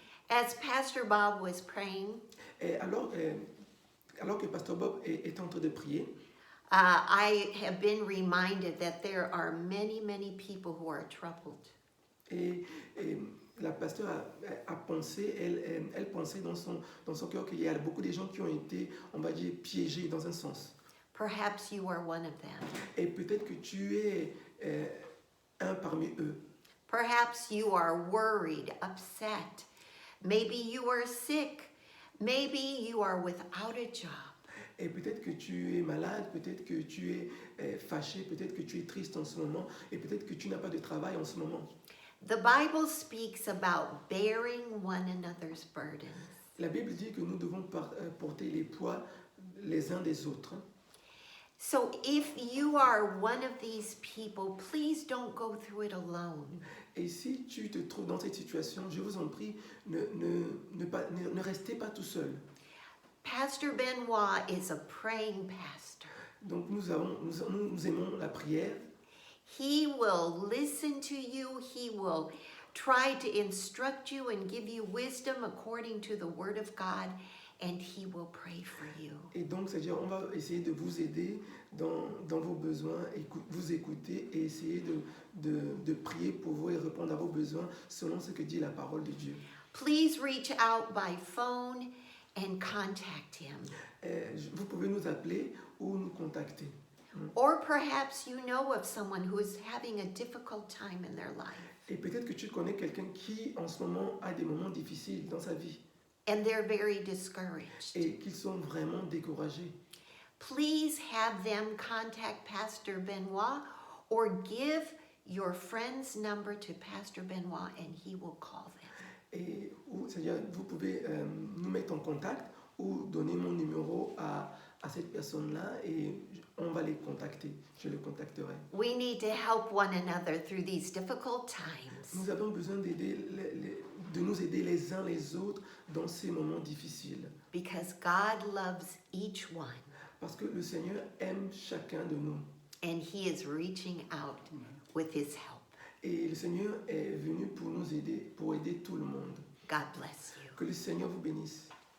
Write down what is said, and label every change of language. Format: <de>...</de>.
<en>As Pastor Bob was praying,</en> <fr>Et alors que pasteur Bob est en train de prier,</fr> <en>I have been reminded that there are many people who are troubled.</en> <fr>et la pasteur a pensé, elle pensait dans son cœur qu'il y a beaucoup de gens qui ont été, on va dire, piégés dans un sens.</fr> <en>Perhaps you are one of them.</en> <fr>Et peut-être que tu es un parmi eux.</fr> <en>Perhaps you are worried, upset. Maybe you are sick. Maybe you are without a job.</en> <fr>Et peut-être que tu es malade, peut-être que tu es fâché, peut-être que tu es triste en ce moment, et peut-être que tu n'as pas de travail en ce moment.</fr> <en>The Bible speaks about bearing one another's burdens.</en> <fr>La Bible dit que nous devons porter les poids les uns des autres.</fr> <en>So if you are one of these people, please don't go through it alone.</en> <fr>Et si tu te trouves dans cette situation, je vous en prie, ne restez pas tout seul.</fr> <en>Pastor Benoit is a praying pastor.</en> <fr>Donc nous aimons la prière.</fr> <en>He will listen to you. He will try to instruct you and give you wisdom according to the word of God, and he will pray for you.</en> <fr>Et donc, c'est-à-dire, on va essayer de vous aider dans vos besoins, vous écouter et essayer de prier pour vous et répondre à vos besoins selon ce que dit la parole de Dieu.</fr> <en>Please reach out by phone and contact him.</en> <fr>Vous pouvez nous appeler ou nous contacter.</fr> <en>Or perhaps you know of someone who is having a difficult time in their life,</en> <fr>Et peut-être que tu connais quelqu'un qui, en ce moment, a des moments difficiles dans sa vie</fr> <en>and they're very discouraged.</en> <fr>et qu'ils sont vraiment découragés.</fr> <en>Please have them contact Pastor Benoit or give your friend's number to Pastor Benoit and he will call them.</en> <fr>Et c'est-à-dire, vous pouvez nous mettre en contact ou donner mon numéro à cette personne-là et on va les contacter. Je les contacterai.</fr> <en>We need to help one another through these difficult times</en> <fr>Nous avons besoin de nous aider les uns les autres dans ces moments difficiles.</fr> <en>because God loves each one</en> <fr>Parce que le Seigneur aime chacun de nous.</fr> <en>and he is reaching out with his help.</en> <fr>Et le Seigneur est venu pour nous aider, pour aider tout le monde.</fr> <en>God bless you.</en> <fr>Que le Seigneur vous bénisse.</fr>